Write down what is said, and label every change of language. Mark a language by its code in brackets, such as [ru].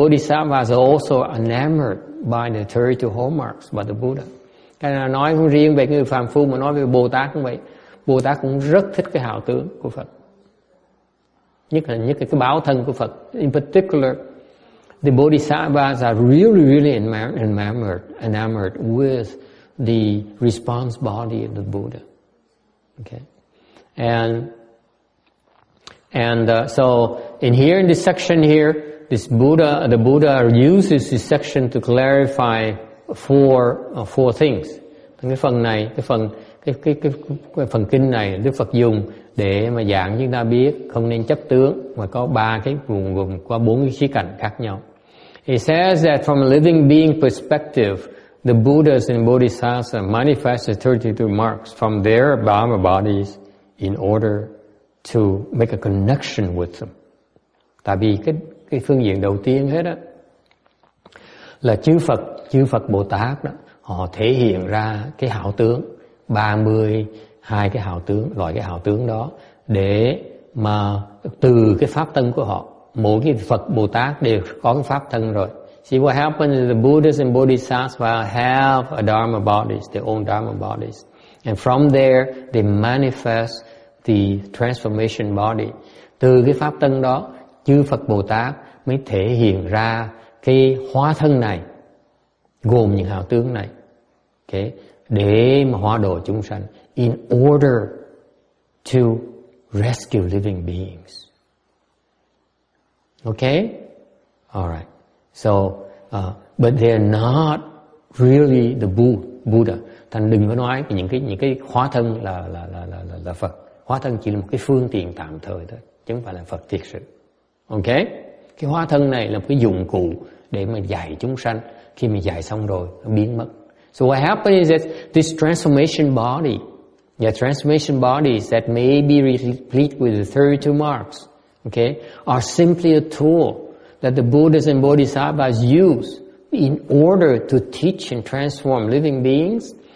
[en] Bodhisattvas are also enamored by the 32 hallmarks by the Buddha. [vi] Cái này nói không riêng về người phàm phu mà nói về Bồ Tát cũng vậy. Bồ Tát cũng rất thích cái hào tướng của Phật. Nhất là cái báo thân của Phật. [en] In particular, the bodhisattvas are really enamored with the response body of the Buddha. Okay, and so in this section here, the Buddha uses this section to clarify four things. [vi] Cái phần này, cái phần kinh này Đức Phật dùng để mà giảng chúng ta biết không nên chấp tướng, mà có ba cái gồm có 4 cái khía cạnh khác nhau. [en] He says that from a living being perspective, the Buddhas and Bodhisattvas manifest the 32 marks from their Dharma bodies in order to make a connection with them. [vi] Tại vì cái phương diện đầu tiên hết á là chư Phật Bồ Tát đó, họ thể hiện ra cái hào tướng 32 cái hào tướng, loại cái hào tướng đó để mà từ cái pháp thân của họ, mỗi cái Phật Bồ Tát đều có cái pháp thân rồi. [en] See what happens is the Buddhas and Bodhisattvas have a Dharma bodies, their own Dharma bodies. And from there, they manifest the transformation body. [vi] Từ cái pháp thân đó, chư Phật Bồ Tát mới thể hiện ra cái hóa thân này, gồm những hào tướng này. Okay? Để mà hóa độ chúng sanh. [en] In order to rescue living beings. Okay? Alright. So, but they're not really the Buddha. [vi] Thành đừng có nói những cái hóa thân là Phật. Hóa thân chỉ là một cái phương tiện tạm thời thôi, chứ không phải là Phật thiệt sự. Okay? Cái hóa thân này là một cái dụng cụ để mà dạy chúng sanh. Khi mà dạy xong rồi, nó biến mất. [en] So what happens is that this transformation body, transformation bodies that may be replete with the 32 marks, okay, are simply a tool that the Buddhas and Bodhisattvas use in order to teach and transform living beings.